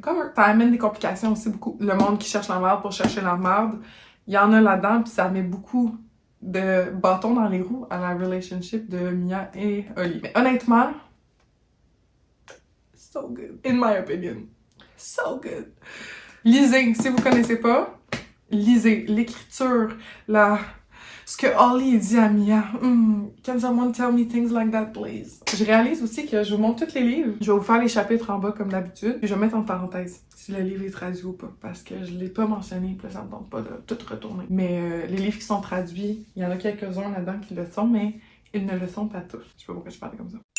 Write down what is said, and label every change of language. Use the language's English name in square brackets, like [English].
[French] Comme ça amène des complications aussi beaucoup. Le monde qui cherche la merde pour chercher la merde, il y en a là-dedans, puis ça met beaucoup de bâtons dans les roues à la relationship de Mia et Holly. Mais honnêtement, [English] so good, in my opinion. So good. [French] Lisez, si vous connaissez pas, lisez l'écriture, ce que Holly dit à Mia. [English] Can someone tell me things like that, please? [French] Je réalise aussi que je vous montre tous les livres. Je vais vous faire les chapitres en bas comme d'habitude. Puis je vais mettre en parenthèse si le livre est traduit ou pas. Parce que je l'ai pas mentionné, puis ça me tente pas de tout retourner. Mais les livres qui sont traduits, il y en a quelques-uns là-dedans qui le sont, mais ils ne le sont pas tous. Je sais pas pourquoi je parle comme ça.